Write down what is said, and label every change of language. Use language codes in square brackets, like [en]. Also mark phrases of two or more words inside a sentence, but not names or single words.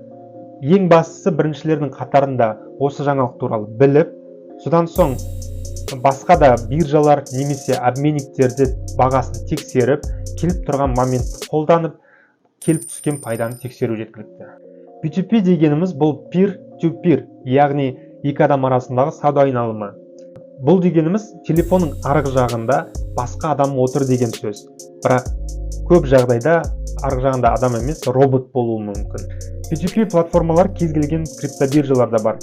[kk] Ең бастысы біріншілердің қатарында осы жаңалық туралы біліп, содан соң басқа да биржалар немесе обменниктерді бағасын тексеріп, келіп тұрған моментті қолданып, келіп түскен пайданы тексеру жеткілікті. P2P дегеніміз бұл peer-to-peer, яғни екі адам арасындағы сауда айналымы. Бұл дегеніміз телефонның арғы жағында басқа адам отыр деген сөз. Бірақ көп жағдайда арғы жағында адам емес, робот болуы мүмкін. P2P платформалар кез келген криптобиржаларда бар.